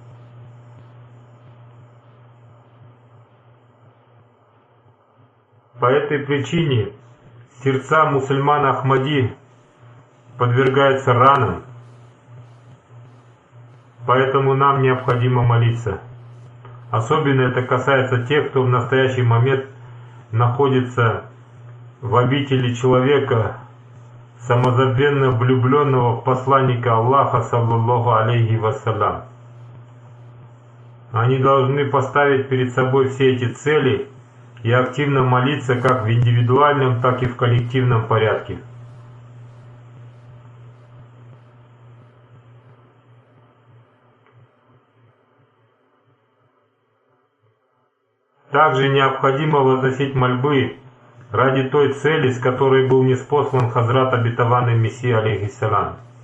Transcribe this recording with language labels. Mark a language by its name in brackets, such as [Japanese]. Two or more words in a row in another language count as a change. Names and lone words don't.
[Russian] По этой причине сердца мусульман Ахмади подвергаются ранам, поэтому нам необходимо молиться. Особенно это касается тех, кто в настоящий момент находится в обители человека, самозабвенно влюбленного в посланника Аллаха, [Arabic] صلى الله عليه وسلم. [Russian] Они должны поставить перед собой все эти цели и активно молиться как в индивидуальном, так и в коллективном порядке. Также необходимо возносить мольбы ради той цели, с которой был ниспослан Хазрат обетованный Мессия, алейхиссалам.